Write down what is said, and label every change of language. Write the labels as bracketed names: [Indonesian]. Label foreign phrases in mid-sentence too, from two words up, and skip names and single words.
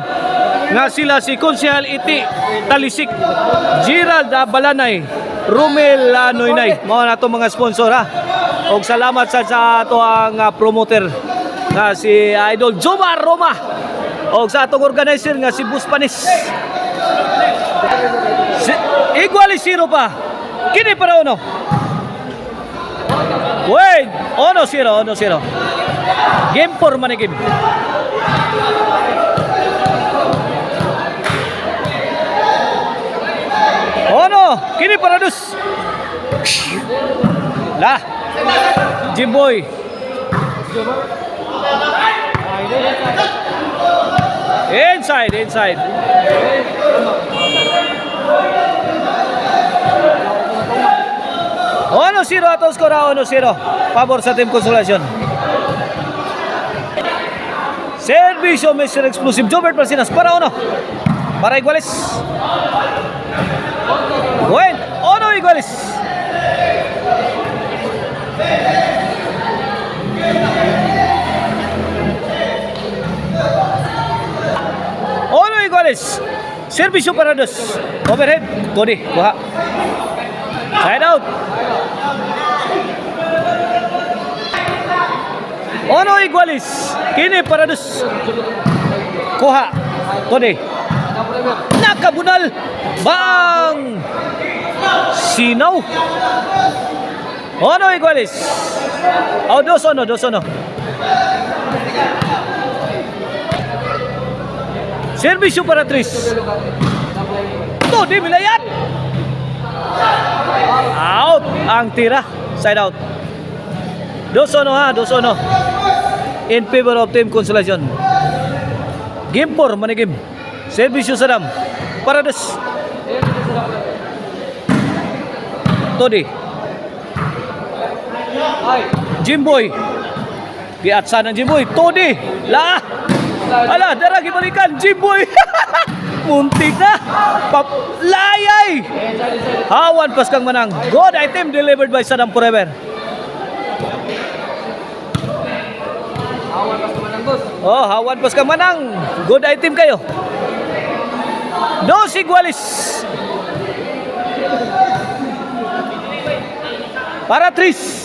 [Cebuano] Nga sila si Konsehal Iti Talisik, Gerald Balanay, Rumel Noynay. Mao na atong mga sponsor ha. Og salamat sa ato ang promoter nga si Idol Jomar Roma. Og sa atong organizer nga si Bus Panis. Igual 0 pa. Kini para uno. Wait, 1-0. Game 4 man game. Kini para dus. Lah. Jimboy. Inside. Ono 0 atau skor 1-0. Pabor sa Team Konsolasyon. Servisyo Mr. Explosive Jobert Plasinas para uno. Para iguales. Bueno, uno iguales. Uno iguales. Servisyo para dos. Overhead. Todi. Kuha. [English] Side out. [Cebuano] Uno iguales. Kini para dos. Kuha. Todi. Nakabunal. Bang. Sinaw. Uno iguales. O 2-1. Servisyo para Tris. Todi milayat. Out ang tira. [English] Side out. [Cebuano] 2-1 ha. 2-1. [English] In favor of Team Konsolasyon. [Cebuano] Game 4 man game. Servisyo Sadam. Para des. Todi. Jimboy. Giatsa ng Jimboy. Todi. La. Ala, dara gibalikan Jimboy. Muntik na. Layay. Hawan pas kang manang. [English] Good item delivered by Sadam Forever. [Cebuano] Oh, hawan pas kang manang. [English] Good item [Cebuano] kayo. 2 iguales. Para Tris.